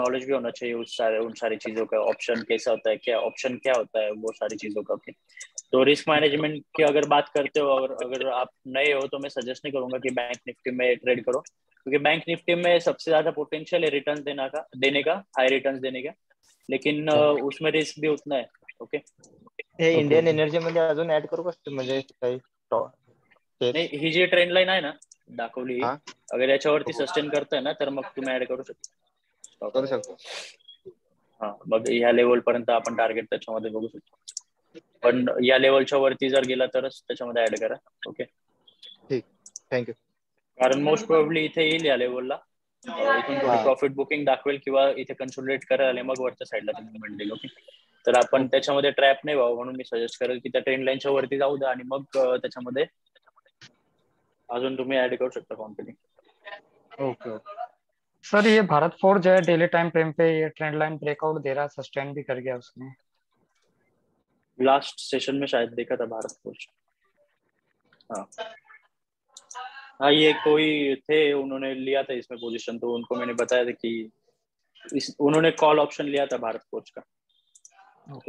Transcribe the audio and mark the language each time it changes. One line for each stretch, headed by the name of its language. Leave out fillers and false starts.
Hindi: Knowledge भी होना चाहिए उन सारी चीजों का, ऑप्शन कैसा होता है, क्या ऑप्शन क्या होता है, वो सारी चीजों का। ओके, तो रिस्क मैनेजमेंट की अगर बात करते हो, अगर अगर आप नए हो, तो मैं सजेस्ट नहीं करूंगा कि बैंक निफ्टी में ट्रेड करो, क्योंकि बैंक निफ्टी में सबसे ज्यादा पोटेंशियल है रिटर्न देने का, हाई रिटर्न देने का, लेकिन उसमें रिस्क भी उतना है। ओके।
Marathi: हे
English: Okay Indian okay.
Marathi: एनर्जी मध्ये अजून ऍड करू का म्हणजे काही शेअर्स? नाही, ही जी ट्रेंड लाईन आहे ना दाखवली ही, हा अगर याच्यावरती हो सस्टेन करताय ना, तर मग तुम्ही ऍड करू शकता स्टॉक. करू शकतो. हा, मग ह्या लेवल पर्यंत आपण टार्गेट त्याच्यामध्ये बघू शकतो, पण या लेवलच्या वरती जर गेला तरच त्याच्यामध्ये ऍड करा.
English: okay,
Marathi: ठीक, थँक्यू. कारण मोस्ट प्रोबेबली इथे येईल या लेवलला, इथून थोडी हा प्रॉफिट बुकिंग दाखवेल, किंवा इथे कन्सोलिडेट करायला आले, मग वरच्या साईडला ते मुवमेंट देईल. ओके, तर आपण
English: okay
Marathi: त्याच्यामध्ये ट्रॅप नाही व्हावं, म्हणून मी सजेस्ट करेल की त्या ट्रेंड लाईनच्या वरती जाऊ द्या, आणि मग त्याच्यामध्ये अजून तुम्ही ऍड करू शकता क्वांटिटी.
English: Okay okay.
Hindi: सर ये भारत फोर्ज जो है डेली टाइम फ्रेम पे ये ट्रेंड लाइन ब्रेकआउट दे रहा है, सस्टेन भी कर गया उसने। लास्ट सेशन में शायद देखा था भारत फोर्ज। हाँ हाँ, ये कोई थे, उन्होंने लिया था इसमें पोजीशन, तो उनको मैंने बताया था कि उन्होंने कॉल ऑप्शन लिया था भारत फोर्ज का।